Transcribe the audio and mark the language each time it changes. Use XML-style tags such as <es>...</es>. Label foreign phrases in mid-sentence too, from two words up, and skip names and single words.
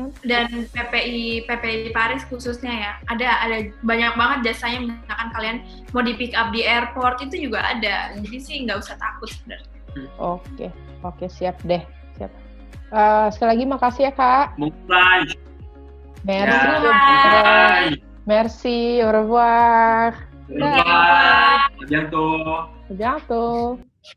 <id>Dan PPI Paris khususnya ya, ada banyak banget jasanya. Misalkan kalian mau di</id> <en>pick up</en> <id>di airport itu juga ada, jadi sih nggak usah takut sebenarnya. Oke, siap deh, siap. Sekali lagi makasih ya Kak.</id> <fr>Merci, au revoir. Au revoir. À bientôt. À bientôt.</fr>